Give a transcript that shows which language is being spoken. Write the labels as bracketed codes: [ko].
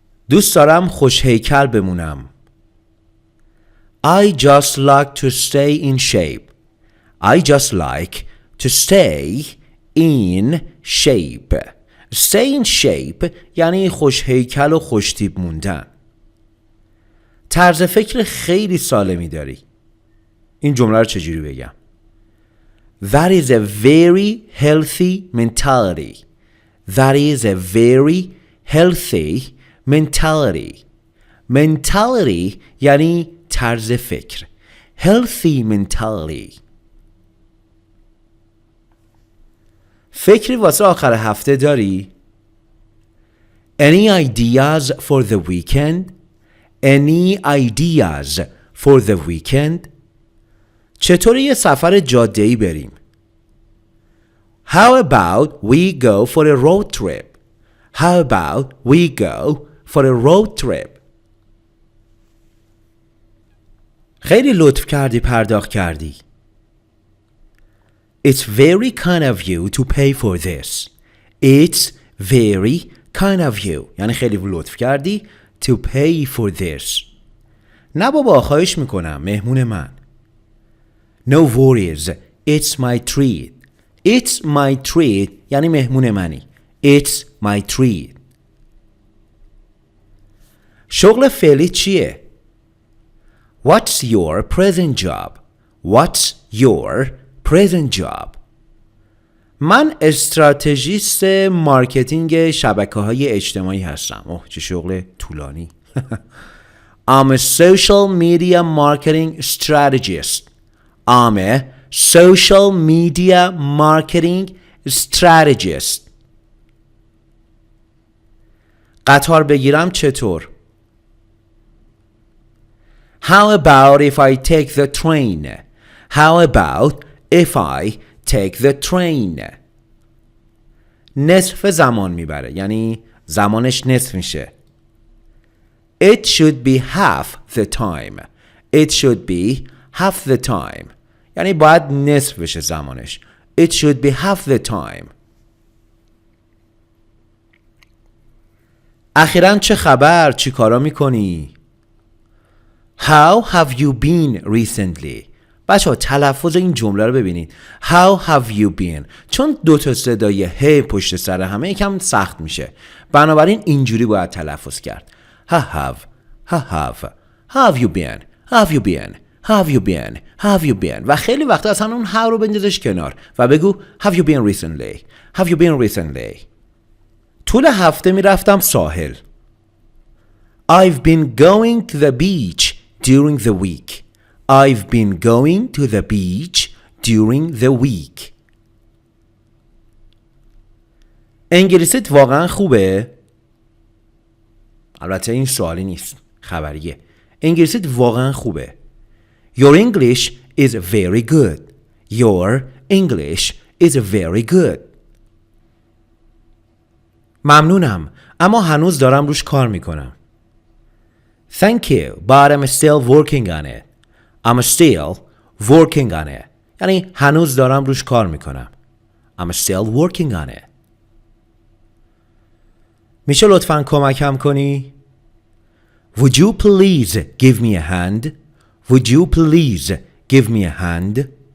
[fa] دوست دارم خوش هیکل بمونم. [en] I just like to stay in shape. I just like to stay in shape. Stay in shape [fa] یعنی خوش هیکل و خوش تیپ موندن. طرز فکر خیلی سالمی داری. این جمله رو چجوری بگم؟ [en] That is a very healthy mentality. That is a very healthy mentality. [fa] Mentality یعنی طرز فکر. [en] Healthy mentality. [fa] فکری واسه آخر هفته داری؟ [en] Any ideas for the weekend? Any ideas for the weekend? [fa] چطور یه سفر جاده‌ای بریم؟ [en] How about we go for a road trip? How about we go for a road trip? [fa] خیلی لطف کردی پرداخت کردی. [en] It's very kind of you to pay for this. It's very kind of you. [fa] یعنی خیلی لطف کردی [en] to pay for this. [fa] نه بابا خواهش میکنم مهمون من. [en] No worries. It's my treat. It's my treat [fa] یعنی مهمون منی. [en] It's my treat. شغل فعلی چیه؟ What's your present job? What's your present job? [fa] من استراتژیست مارکتینگ شبکه‌های اجتماعی هستم. اوه چه شغل طولانی. [en] I'm a social media marketing strategist. I'm a social media marketing strategist. [fa] قطار بگیرم چطور؟ [en] How about if I take the train? How about if I take the train? [fa] نصف زمان میبره، یعنی زمانش نصف میشه. [en] It should be half the time. It should be half the time. [fa] یعنی باید نصف بشه زمانش. [en] It should be half the time. [fa] اخیراً چه خبر؟ چی کارا میکنی؟ [en] How have you been recently? [fa] بچه ها تلفظ این جمله رو ببینید. [en] How have you been؟ [fa] چون دو تا صدای ه پشت سر همه یکم سخت میشه، بنابراین اینجوری باید تلفظ کرد. [en] have you been? Have you been? Have you been? Have you been? [fa] و خیلی وقتا اصلا اون have رو بندازش کنار و بگو [en] Have you been recently? Have you been recently? [fa] طول هفته میرفتم ساحل. [en] I've been going to the beach during the week. I've been going to the beach during the week. [fa] انگلیسیت واقعا خوبه؟ البته این سوالی نیست، خبریه. انگلیسیت واقعا خوبه. [en] Your English is very good. Your English is very good. [fa] ممنونم، اما هنوز دارم روش کار میکنم. [en] Thank you, but I'm still working on it. I'm still working on it. [fa] یعنی هنوز دارم روش کار میکنم. [en] I'm still working on it. [fa] میشه لطفاً کمکم کنی؟ [en] Would you please give me a hand? Would you please give me a hand?